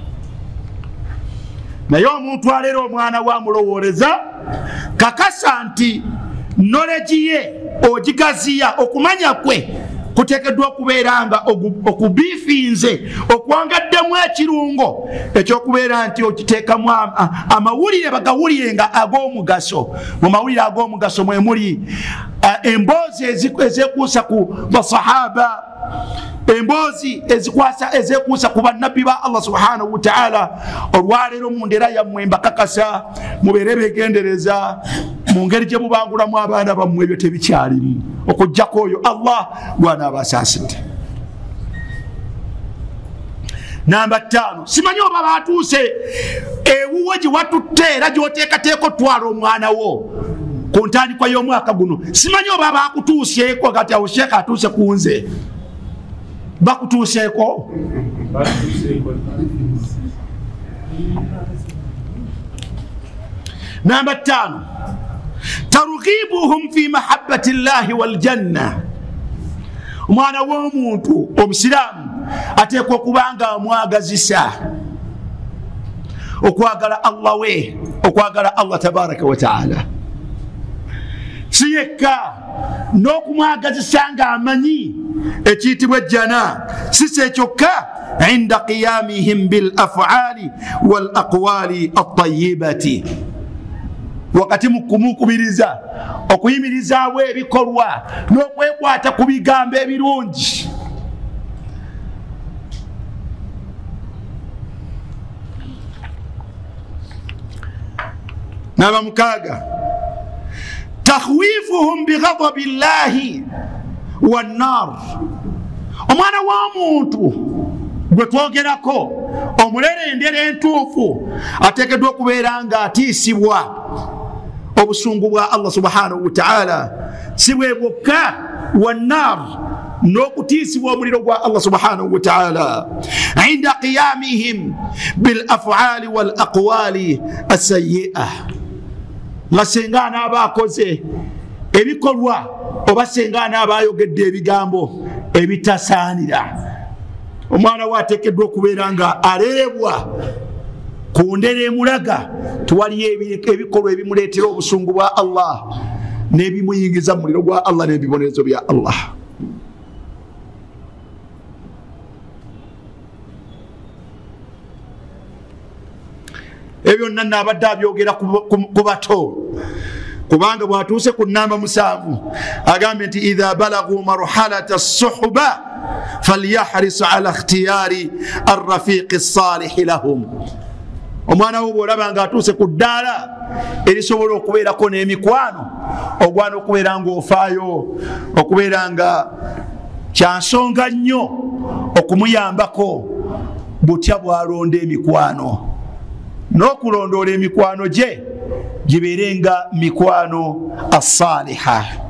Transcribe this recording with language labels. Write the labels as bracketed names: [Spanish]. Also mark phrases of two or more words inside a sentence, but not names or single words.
[Ganda] naye omuntu alera omwana wa mulowooleza kakasa nti knowledge ye ogigaziya okumanya kwe kuteekeddwa okubeera nga okubiifinze okwangaddemu ekirungo ekyokubeera nti okiteekamu amawulire bagawulire nga ag'omugaso. Mu mawulire ag'omugaso mwe muli emboozi ezekuusa ku basahaba, emboozi ezekuusa ku bannabbi ba Allah [Arabic] سبحانه وتعالى. [Ganda] Olwaleero mu ndera yammwe mbakakasa mubeere beegendereza mu ngeri gye mubangulamu abaana bammwe ebyo tebikyalimu okujjako oyo Allah gwanabasaasidde. Namba 5 simanyi oba batuuse ewuwe gye watutte era gy'oteekateeka otwala omwana wo ku ntandikwa y'omwaka guno. Simanyi oba bakutuuseeko kati awo sheekh atuuse ku nze. Bakutuuseeko? Namba [Arabic] 5, ترغيبهم في محبة الله والجنة. [Ganda] Omwana w'omuntu omusiraamu ateekwa okubanga amwagazisa okwagala Allah we, okwagala Allah [Arabic] تبارك وتعالى. [Ganda] Si yekka n'okumwagazisa ng'amanyi ekiyitibwa ejjana, si kyokka [Arabic] عند قيامهم بالأفعال والأقوال الطيبة. [Ganda] Wakati mukumukubiriza okuyimirizaawo ebikolwa n'okwekwata ku bigambo ebirungi. Namba 6, [Arabic] تخويفهم بغضب الله والنار. [Ganda] Omwana w'omuntu gwe twogerako omulelendera entuufu ateekeddwa okubeera nga atiisibwa obusungu bwa Allah [Arabic] سبحانه وتعالى, [Ganda] si bwe bwokka [Arabic] والنار, [Ganda] n'okutiisibwa omuliro gwa Allah [Arabic] سبحانه وتعالى عند قيامهم بالأفعال والأقوال السيئة. [Ganda] Nga senga anaaba akoze ebikolwa oba senga anaaba ayogedde ebigambo ebitasaanira, omwana we ateekeddwa okubeera nga aleebwa ku ndera emulaga tuwaliyo ebikolwa ebimuleetera obusungu bwa Allah n'ebimuyingiza mu muliro gwa Allah n'ebibonerezo bya Allah. Ebyo nna abadde abyogera ku bato, kubanga bwatuuse ku namba 7 agambye nti [Arabic] إذا بلغوا مرحلة الصحبة فليحرص على اختيار الرفيق الصالح لهم. [Ganda] Omwana wo bw'olaba nga atuuse ku ddaala erisobola okubeerako n'emikwano, ogwana okubeera ng'ofaayo, okubeera nga kyansonga nnyo okumuyambako butya bw'alonda emikwano, n'okulondoola emikwano gye gibeere nga mikwano as-saliha.